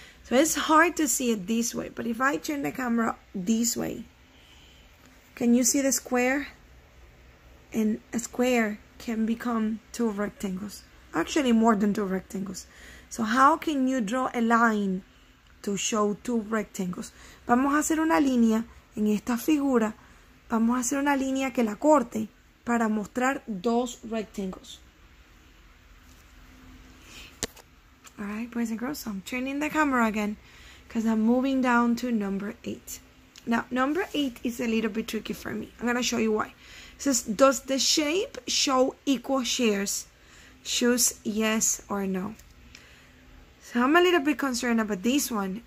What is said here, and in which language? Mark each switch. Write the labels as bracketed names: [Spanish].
[English] So it's hard to see it this way, but if I turn the camera this way, can you see the square? And a square can become two rectangles. Actually, more than two rectangles. So how can you draw a line to show two rectangles? [Spanish] Vamos a hacer una línea en esta figura. Vamos a hacer una línea que la corte para mostrar dos rectangles. [English] Alright, boys and girls, so I'm turning the camera again because I'm moving down to number 8. Now, number 8 is a little bit tricky for me. I'm going to show you why. It says, does the shape show equal shares? Choose yes or no. So I'm a little bit concerned about this one.